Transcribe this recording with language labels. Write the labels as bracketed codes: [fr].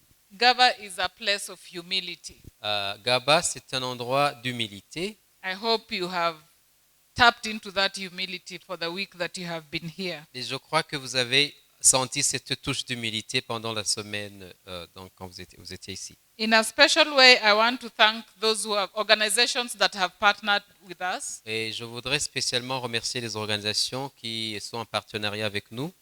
[en] Gaba is a place of humility. [fr] Gaba, c'est un endroit d'humilité. [en] I hope you have tapped into that humility for the week that you have been here. [fr] Et je crois que vous avez senti cette touche d'humilité pendant la semaine quand vous étiez ici. [en] In a special way, I want to thank those organizations that have partnered with us. [fr] Et je voudrais spécialement remercier les organisations qui sont en partenariat avec nous.